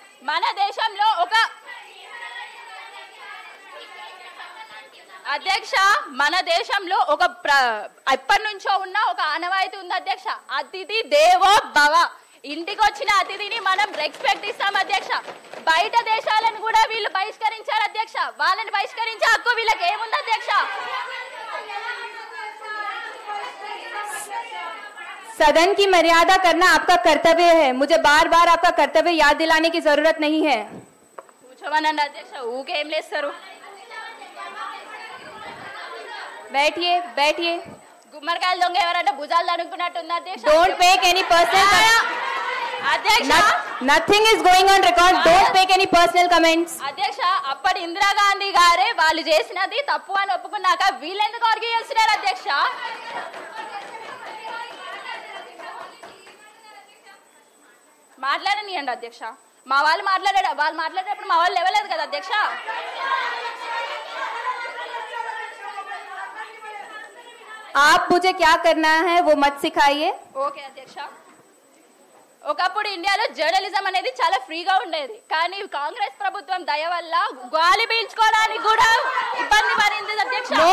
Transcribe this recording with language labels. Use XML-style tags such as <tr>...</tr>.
<te>మన దేశంలో ఒక అధ్యక్ష మన దేశంలో ఒక ఎప్పటి నుంచో ఉన్న ఒక ఆనవాయితీ ఉంది అధ్యక్ష. అతిథి దేవో భవ. ఇంటికి వచ్చిన అతిథిని మనం రెస్పెక్ట్ ఇస్తాం అధ్యక్ష. బయట దేశాలను కూడా వీళ్ళు బహిష్కరించారు అధ్యక్ష. వాళ్ళని బహిష్కరించే హక్కు వీళ్ళకి ఏముంది అధ్యక్ష?</te> <hi>सदन की मर्यादा करना आपका कर्तव्य है. मुझे बार बार आपका कर्तव्य याद दिलाने की जरूरत नहीं है.</hi> <te>కూర్చోమనండి అధ్యక్ష. ఊకేం లేస్తారు?</te> <hi>बैठिए.</hi> <te>గుమ్మడికాయలు దొంగ ఎవరంటే భుజాలు అనుకున్నట్టుంది అధ్యక్ష.</te> <en>Don't make any personal</en> <te>అధ్యక్ష.</te> <en>Nothing is going on record. Don't make any personal comments.</en> <te>అధ్యక్ష అప్పటి ఇందిరాగాంధీ గారే వాళ్ళు చేసినది తప్పు అని ఒప్పుకున్నాక వీళ్ళెందుకు ఆర్గ్యూ చేస్తున్నారు అధ్యక్ష? మాట్లాడనియండి అధ్యక్ష. మా వాళ్ళు మాట్లాడేటప్పుడు మా వాళ్ళు లేవలేదు కదా అధ్యక్ష.</te> <hi>आप मुझे क्या करना है वो मत सिखाइए.</hi> <te>ఓకే అధ్యక్ష. ఒకప్పుడు ఇండియాలో జర్నలిజం అనేది చాలా ఫ్రీగా ఉండేది. కానీ కాంగ్రెస్ ప్రభుత్వం దయ వల్ల గాలి పీల్చుకోవడానికి కూడా ఇబ్బంది పడింది అధ్యక్ష.</te>